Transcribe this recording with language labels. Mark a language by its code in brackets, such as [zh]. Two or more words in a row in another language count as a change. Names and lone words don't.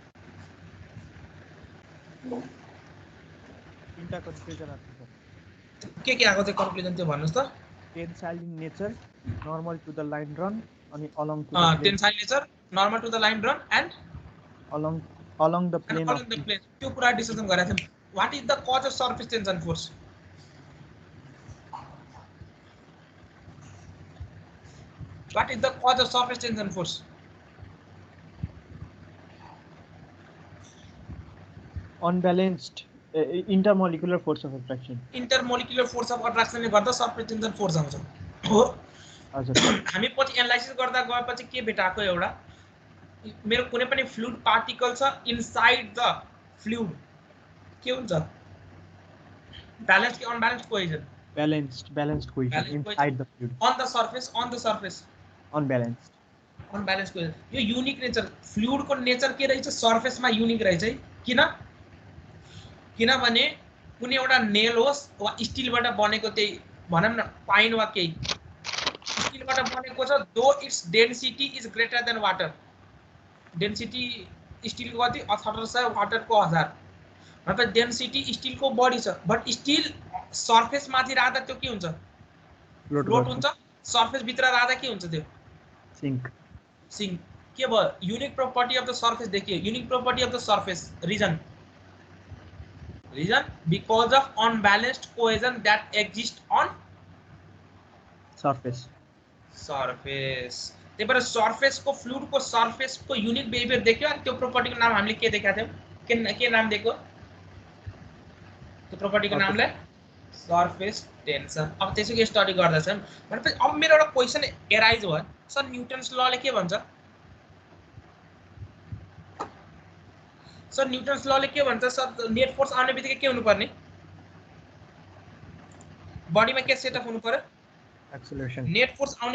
[ne] तीनटा कन्क्लुजन आएको छ के आएको थियो कन्क्लुजन त्यो भन्नुस् त [en] tensile in nature normal to the line run अनि along to the tensile nature normal to the line run and along the plane of the plane [ne] त्यो कुरा डिस्कसन गरेका थियौं [en] what is the cause of surface tension force What is the cause of surface tension force? Unbalanced intermolecular force of attraction. Intermolecular force of attraction [ne] ले गर्दा [en] surface tension force [ne] आउँछ हो हजुर हामी पछि एनालाइसिस गर्दा गएपछि के भेटाएको एउटा मेरो कुनै पनि [en] fluid particle [ne] छ [en] inside the fluid [ne] के हुन्छ ब्यालेन्स कि [en] unbalanced cohesion balanced cohesion inside the fluid on the surface unbalanced cohesion [ne] यो [en] unique nature [ne] फ्लुइड को नेचर के रहेछ सरफेस मा युनिक रहेछ है किनभने कुनै एउटा नेल होस् वा स्टीलबाट बनेको त्यही भनौं न पाइन वा केही स्टीलबाट बनेको छ [en] though its density is greater than water density [ne] स्टील को कति 1800 वाटर को 1000 मतलब डेन्सिटी स्टील को बढी छ बट स्टील सरफेस माथि राख्दा त्यो के हुन्छ फ्लोट हुन्छ सरफेस भित्र राख्दा के हुन्छ त्यो सिंक के भयो [en] unique property of the surface [ne] देखिए [en] unique property of the surface reason because of unbalanced cohesion that exist on surface [ne] त्यही भएर सरफेस को फ्लुइड को सरफेस को [en] unique behavior [ne] देख्यो अनि त्यो प्रॉपर्टी को नाम हामीले के देखाएको थियौ के नाम दिएको त्यो प्रॉपर्टी को नामलाई [en] surface tension [ne] अब त्यसैको स्टडी गर्दा छन् भनेपछि अब मेरो एउटा [en] question arise [ne] भयो सर न्यूटन्स लले के भन्छ सर न्यूटन्स लले के भन्छ सर [en] net force [ne] आउने बित्तिकै के हुनु पर्ने बडीमा के सेटअप हुनु पर्यो एक्सेलरेसन [en] net force [ne] आउने